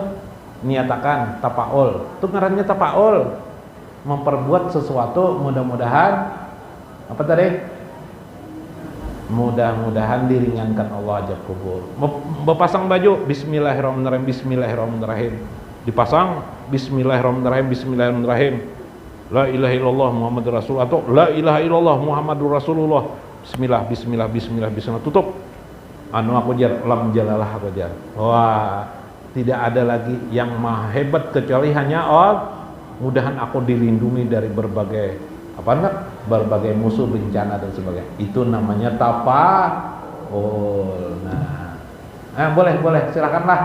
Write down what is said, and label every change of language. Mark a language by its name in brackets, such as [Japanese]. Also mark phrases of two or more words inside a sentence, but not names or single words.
[Banjar] Niatakan tapaul. Itu ngarannya tapaul. [Indonesian] Memperbuat sesuatu mudah-mudahan apa tadi? Mudah-mudahan diringankan Allah azab kubur. Berpasang baju bismillahirrahmanirrahim, bismillahirrahmanirrahim. Dipasang bismillahirrahmanirrahim. [Arabic] لا إله إلا الله محمد رسول الله أو لا إله إلا الله محمد رسول الله. [Indonesian] Bismillah. Tutup. [Banjar] Anu aku jar lam jalalah aku jar. Wah, [Indonesian] tidak ada lagi yang maha hebat kecuali hanya Allah. Mudahan aku dilindungi dari berbagai berbagai musuh, bencana dan sebagainya. Itu namanya tapaul. Nah, boleh silakanlah.